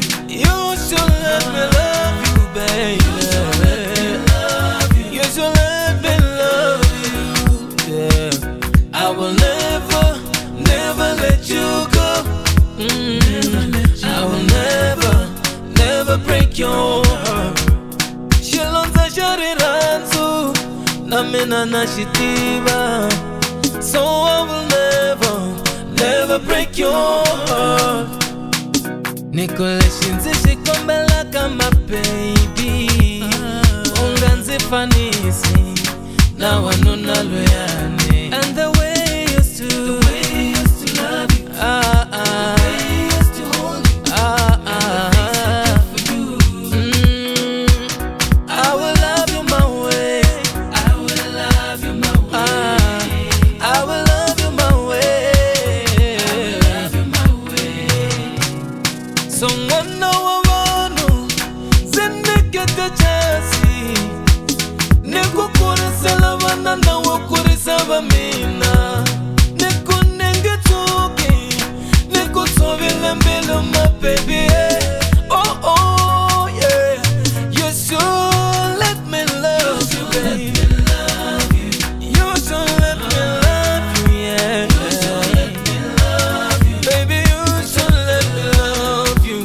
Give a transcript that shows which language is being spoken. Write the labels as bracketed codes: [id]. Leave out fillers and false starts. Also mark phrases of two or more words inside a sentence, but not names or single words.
[en] You should let me love you, baby. You should let me love you, yeah. I will never, never let you go. I will never, never break your heart. [ts] Xilondza xa rirhandzu na mina na xi tiva, [en] so I will never, never break your heart. [ts] Niko lexi ndzi xi kombelaka [en] my baby, [ts] u nga ndzi fanisi na wanuna loyani. [en] And the way you used to love you, I will love you my way. I will love you my way. I will love you my way. I will love you my way. [ts] So mwana wa vanhu zinekete chasi, nikukurisela vana na wakurisa va mina, nikunengetsuki nikutshovile mbilu [en] my baby, yeah. Oh oh yeah. You should let me love you, baby. You should let me love you, yeah. You should let me love you, baby. You should let me love you.